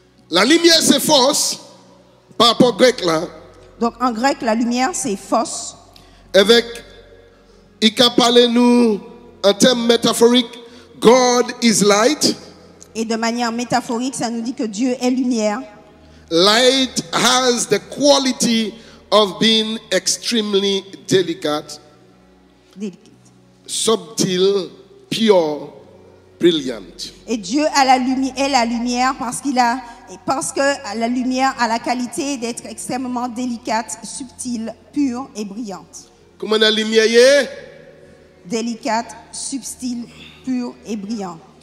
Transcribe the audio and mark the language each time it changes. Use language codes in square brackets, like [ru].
[fr] La lumière, c'est force. Par rapport au grec là. Donc en grec, la lumière, c'est phos. Avec, il a parlé nous en termes métaphoriques, [en] God is light. [fr] Et de manière métaphorique, ça nous dit que Dieu est lumière. [en] Light has the quality of being extremely delicate, subtle, pure, brilliant. [fr] Et Dieu a est la lumière parce que la lumière a la qualité d'être extrêmement délicate, subtile, pure et brillante. Comment la lumière est? Délicate, subtile, pure et brillante.